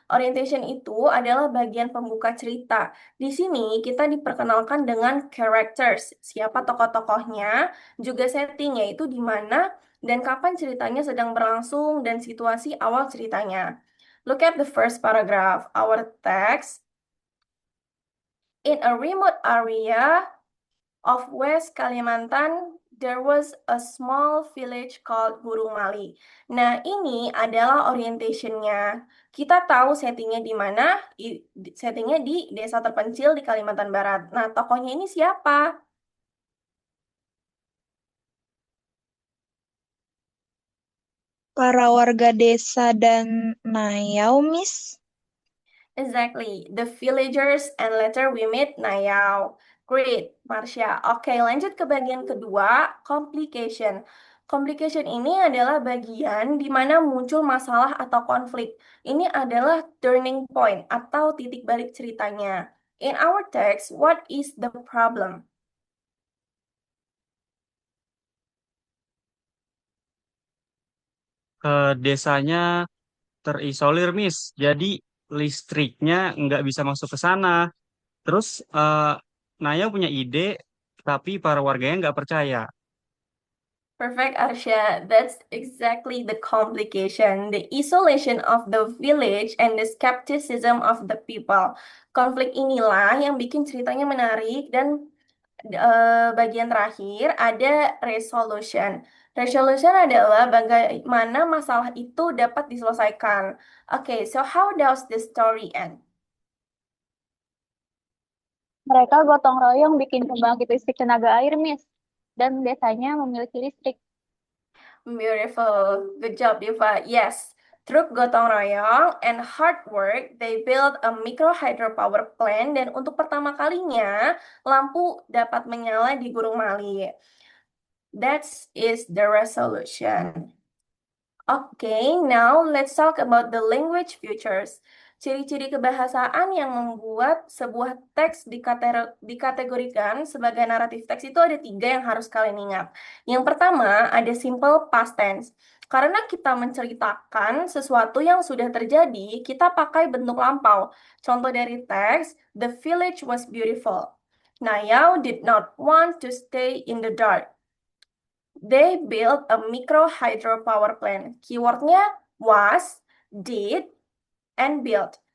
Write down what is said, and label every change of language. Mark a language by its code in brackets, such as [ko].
[id] Orientation itu adalah bagian pembuka cerita. Di sini kita diperkenalkan dengan characters, siapa tokoh-tokohnya, juga settingnya itu di mana dan kapan ceritanya sedang berlangsung dan situasi awal ceritanya. [en] Look at the first paragraph. Our text in a remote area of West Kalimantan, there was a small village called Burung Mali. [id] Nah, ini adalah orientationnya. Kita tahu settingnya di mana, settingnya di desa terpencil di Kalimantan Barat. Nah, tokohnya ini siapa? Para warga desa dan Nayau, Miss. [en] Exactly, the villagers and later we meet Nayao. Great, Marsha. [id] Oke, lanjut ke bagian kedua, complication. Complication ini adalah bagian di mana muncul masalah atau konflik. Ini adalah turning point atau titik balik ceritanya. [en] In our text, what is the problem? [id] Desanya terisolir, Miss. Jadi listriknya nggak bisa masuk ke sana. Terus Naya punya ide, tapi para warganya nggak percaya. [en] Perfect, Arsha. That's exactly the complication, the isolation of the village and the skepticism of the people. [id] Konflik inilah yang bikin ceritanya menarik dan bagian terakhir ada resolution. Resolution adalah bagaimana masalah itu dapat diselesaikan. [en] Okay, so how does the story end? [id] Mereka gotong royong bikin pembangkit listrik tenaga air, Miss. Dan desanya memiliki listrik. [en] Beautiful. Good job, Diva. Yes. Through gotong royong and hard work, they built a micro hydropower plant [id] dan untuk pertama kalinya lampu dapat menyala di Gunung Mali. [en] That is the resolution. Okay, now let's talk about the language features. [id] Ciri-ciri kebahasaan yang membuat sebuah teks dikategorikan sebagai naratif teks itu ada 3 yang harus kalian ingat. Yang pertama, ada simple past tense. Karena kita menceritakan sesuatu yang sudah terjadi, kita pakai bentuk lampau. Contoh dari teks, [en] the village was beautiful. Nayao did not want to stay in the dark. They built a micro hydropower plant. Keywordnya was, did, and built.